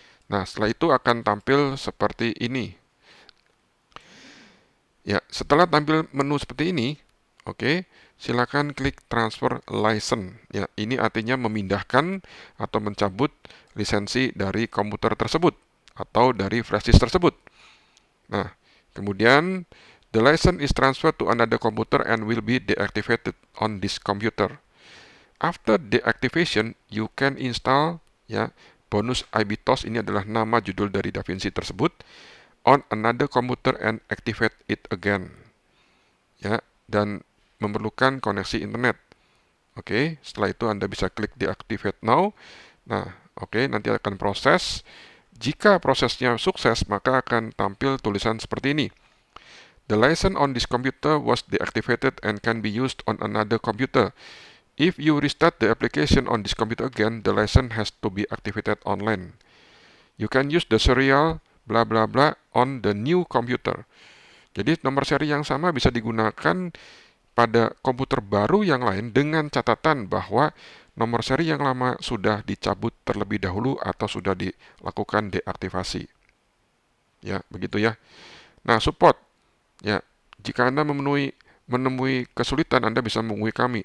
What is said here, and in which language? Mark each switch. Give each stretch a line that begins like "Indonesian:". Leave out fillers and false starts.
Indonesian: Nah, setelah itu akan tampil seperti ini. Ya, setelah tampil menu seperti ini, oke, silakan klik transfer license. Ya, ini artinya memindahkan atau mencabut lisensi dari komputer tersebut atau dari flash disk tersebut. Nah, kemudian
English: the license is transferred to another computer and will be deactivated on this computer. After deactivation, you can install
Indonesian: ya bonus IBTOS, ini adalah nama judul dari DaVinci tersebut,
English: on another computer and activate it again.
Indonesian: Ya, dan memerlukan koneksi internet. Oke, setelah itu Anda bisa klik deactivate now. Nah, oke, nanti akan proses. Jika prosesnya sukses, maka akan tampil tulisan seperti ini.
English: The license on this computer was deactivated and can be used on another computer. If you restart the application on this computer again, the license has to be activated online. You can use the serial bla bla bla on the new computer.
Indonesian: Jadi nomor seri yang sama bisa digunakan pada komputer baru yang lain dengan catatan bahwa nomor seri yang lama sudah dicabut terlebih dahulu atau sudah dilakukan deaktivasi. Ya, begitu ya. Nah, support. Ya, jika Anda menemui kesulitan, Anda bisa menghubungi kami.